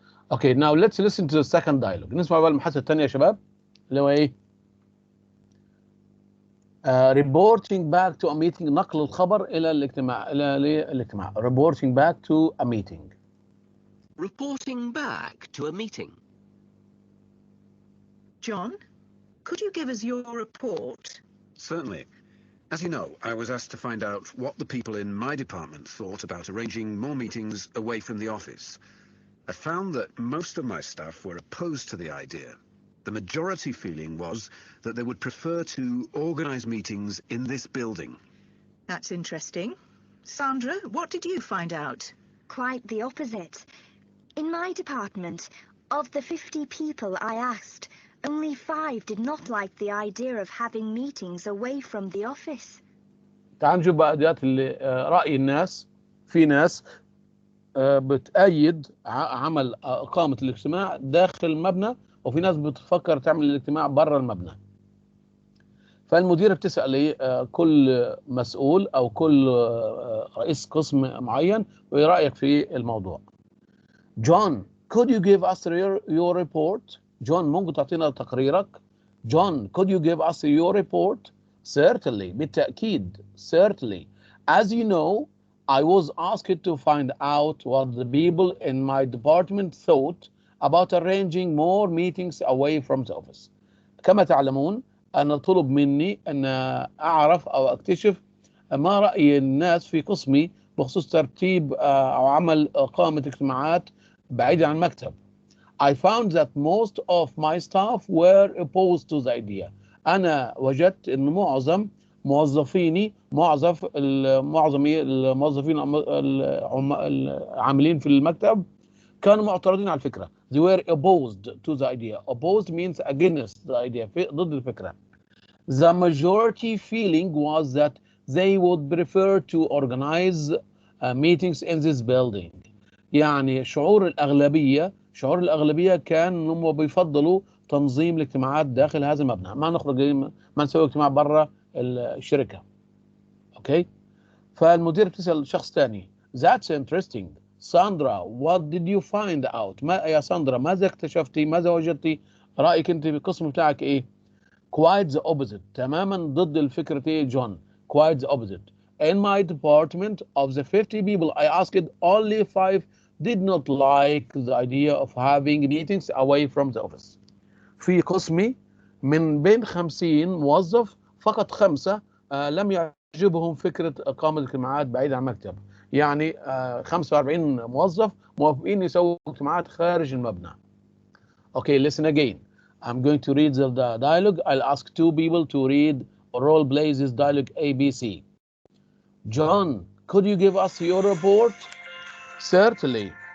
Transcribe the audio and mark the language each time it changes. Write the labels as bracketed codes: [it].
[en] Okay, now let's listen to the second dialogue. [ar] نسمع بقى المحادثة الثانية يا شباب اللي هو ايه؟ [en] reporting back to a meeting. [ar] نقل الخبر إلى الاجتماع. [en] Reporting back to a meeting. Reporting back to a meeting. John, could you give us your report? Certainly. As you know, I was asked to find out what the people in my department thought about arranging more meetings away from the office. I found that most of my staff were opposed to the idea. The majority feeling was that they would prefer to organize meetings in this building. That's interesting. Sandra, what did you find out? Quite the opposite. In my department, of the 50 people I asked, only 5 did not like the idea of having meetings away from the office. [ar] تعال نشوف بقى ديات اللي رأي الناس. في ناس بتأيد عمل إقامة الاجتماع داخل المبنى، وفي ناس بتفكر تعمل الاجتماع برا المبنى. فالمديرة بتسأل ايه كل مسؤول او كل رئيس قسم معين وايه رأيك في الموضوع. [en] John, could you give us your report? John, [ar] ممكن تعطينا تقريرك؟ [en] John, could you give us your report? Certainly, [ar] بالتأكيد. [en] Certainly. As you know, I was asked to find out what the people in my department thought about arranging more meetings away from the office. [ar] كما تعلمون أن طلب مني أن أعرف أو أكتشف ما رأي الناس في قسمي بخصوص ترتيب أو عمل إقامة اجتماعات بعيدة عن المكتب. [en] I found that most of my staff were opposed to the idea. [ar] أنا وجدت أن معظم موظفيني معظم الموظفين العاملين في المكتب كانوا معترضين على الفكرة. [en] They were opposed to the idea. Opposed means against the idea. [ar] ضد الفكرة. [en] The majority feeling was that they would prefer to organize meetings in this building. [ar] يعني شعور الأغلبية كان إنهم بيفضلوا تنظيم الاجتماعات داخل هذا المبنى، ما نسوي اجتماع برا الشركة. اوكي. فالمدير بتسأل شخص ثاني. [en] That's interesting. Sandra, what did you find out? [ar] يا ساندرا ماذا اكتشفتي؟ ماذا وجدتي؟ رأيك انت بالقسم بتاعك ايه؟ [en] Quite the opposite. [ar] تماما ضد الفكرة ايه جون؟ [en] Quite the opposite. In my department, of the 50 people I asked, only 5 did not like the idea of having meetings away from the office. [ar] في قسمي من بين 50 موظف فقط 5 لم يعجبهم فكرة إقامة اجتماعات بعيدة عن المكتب. يعني 45 موظف موافقين يسووا اجتماعات خارج المبنى. [en] Okay, listen again. I'm going to read the dialogue. I'll ask 2 people to read or role play this dialogue ABC. John, could you give us your report? Certainly.